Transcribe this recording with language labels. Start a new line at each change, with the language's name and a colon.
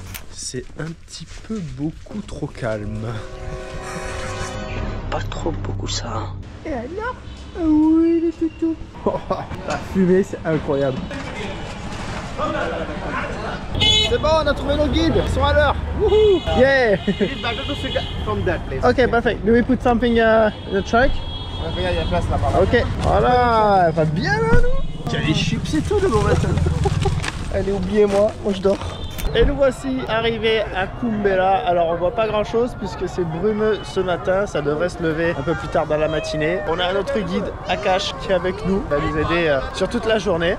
French: C'est un petit peu beaucoup trop calme. Pas trop beaucoup ça. Et alors? Oui, les toutous. La fumée, c'est incroyable. C'est bon, on a trouvé nos guides. Ils sont à l'heure. Wouhou! Yeah!
English: Ok, perfect. Do we put something in the truck?
French: Regarde, il y a la place là-bas. Ok, voilà. Elle va bien là, nous. Il y a les chips et tout de bon matin. Allez, oubliez-moi, moi je dors. Et nous voici arrivés à Kumbh Mela. Alors on voit pas grand chose puisque c'est brumeux ce matin, ça devrait se lever un peu plus tard dans la matinée. On a notre guide Akash qui est avec nous, il va nous aider sur toute la journée.